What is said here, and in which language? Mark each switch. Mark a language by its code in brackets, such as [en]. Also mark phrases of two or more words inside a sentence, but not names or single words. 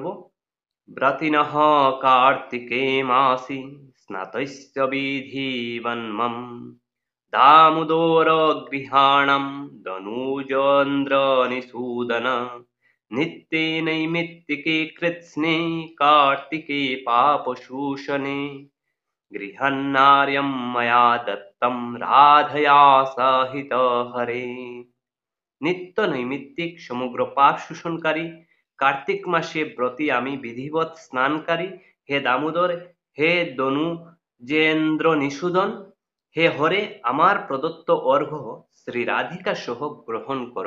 [sa] ব্রতিনঃ কার্তিকে মাসি স্নাতস্য বিধিবন্মম দামোদর গৃহাণম দনুজেন্দ্র নিষূদন নিত্যে নৈমিত্তিকে কৃৎস্নে कार्तिके पापशूषणे गृहन्नार्यं मया दत्तं राधया सहित हरे। [bn] নিত্য নৈমিত্তিক সমগ্র পাপ শোষণকারী কার্তিক মাসে ব্রতী আমি বিধিবৎ স্নানকারী হে দামোদর, হে দনুজেন্দ্র নিষূদন, হে হরে, আমার প্রদত্ত অর্ঘ্য শ্রী রাধিকা সহ গ্রহণ করো।